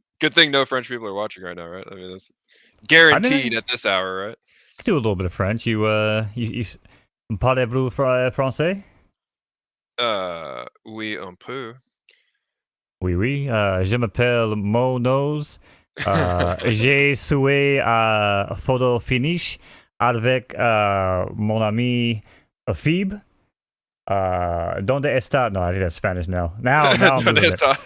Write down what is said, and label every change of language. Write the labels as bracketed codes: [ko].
[en] Good thing no French people are watching right now, right? I mean, that's guaranteed at this hour, right? I do a little bit of French. [fr] You parlez-vous français? Oui, un peu. Oui. Je m'appelle Mo Nose. J'ai souhaité photo finish avec mon ami Phoebe. [es] Donde está? [en] No, I think that's Spanish now. Now I'm losing it.